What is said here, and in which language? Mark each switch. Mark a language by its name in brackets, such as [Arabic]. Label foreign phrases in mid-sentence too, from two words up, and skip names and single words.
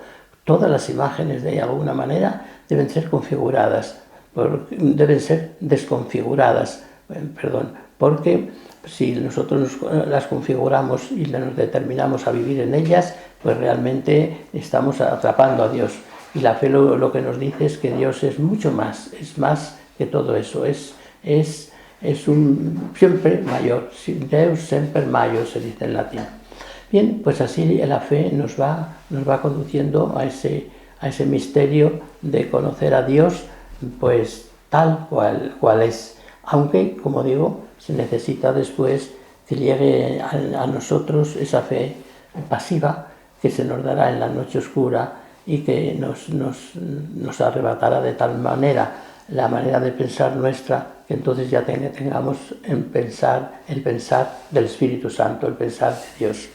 [Spanish] Todas las imágenes, de alguna manera, deben ser configuradas, deben ser desconfiguradas, porque si nosotros las configuramos y nos determinamos a vivir en ellas, pues realmente estamos atrapando a Dios. Y la fe lo que nos dice es que Dios es mucho más, es más que todo eso, es un siempre mayor, [Latin] Deus semper maior [Spanish] se dice en latín. Bien, pues así la fe nos va conduciendo a ese misterio de conocer a Dios, pues tal cual es, aunque, como digo, se necesita después que llegue a nosotros esa fe pasiva que se nos dará en la noche oscura y que nos arrebatará de tal manera la manera de pensar nuestra, que entonces ya tengamos el pensar del Espíritu Santo, el pensar de Dios.